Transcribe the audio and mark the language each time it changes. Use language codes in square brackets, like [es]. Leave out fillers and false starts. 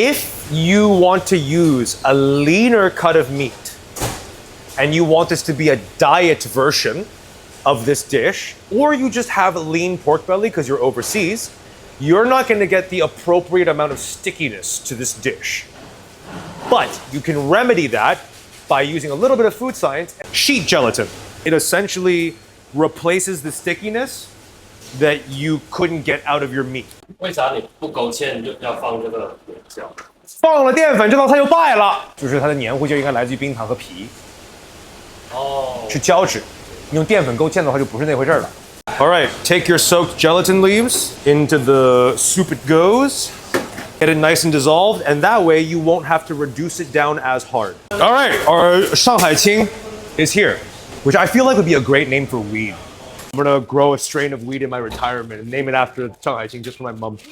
[en] If you want to use a leaner cut of meat, and you want this to be a diet version of this dish, or you just have a lean pork belly because you're overseas, you're not going to get the appropriate amount of stickiness to this dish. But you can remedy that by using a little bit of food science. Sheet gelatin. It essentially replaces the stickiness that you couldn't get out of your meat. [zh] 为啥你不勾芡就要放这个果酱？放了淀粉，这道菜就败了。就是它的黏糊就应该来自于冰糖和皮。是胶质。你用淀粉勾芡的话，就不是那回事了。 [en] All right, take your soaked gelatin leaves into the soup it goes. Get it nice and dissolved, and that way you won't have to reduce it down as hard. All right, our Shanghai Qing is here, which I feel like would be a great name for weed. I'm gonna grow a strain of weed in my retirement and name it after Shanghai Qing just for my mom.